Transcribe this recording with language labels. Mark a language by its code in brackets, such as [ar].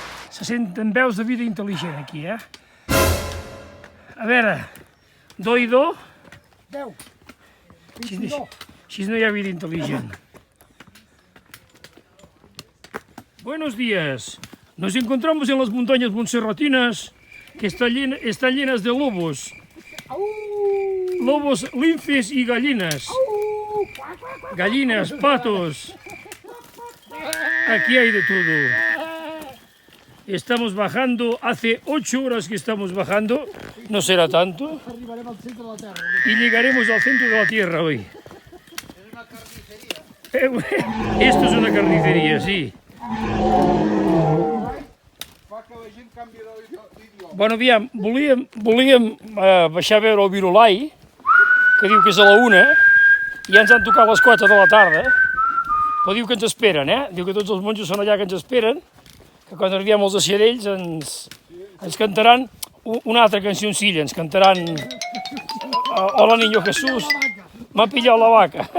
[ca] Se senten veus de vida intel·ligent aquí, A veure, do i do, 10. així no hi ha vida intel·ligent. [es] Buenos días. Nos encontramos en las montañas montserratinas que están llenas de lobos. Lobos, linces y gallinas. Gallinas, patos. Aquí hay de todo. Estamos bajando, hace 8 horas que estamos bajando, no será tanto, [ca] Arribarem al centre de la Terra. [es] y llegaremos al centro de la Tierra hoy. Esto es una carnicería, sí. [ca] Fa que la gent canvi d'idioma. Bueno, aviam, volíem baixar a veure el Virolai, que diu que és a la 1, i ja ens han tocat les 4 de la tarda, però diu que ens esperen, Diu que tots els monjos són allà que ens esperen, que quan arribem els deixarells ens cantaran una altra cancioncilla, ens cantaran Hola Niño Jesús, m'ha pillat la vaca.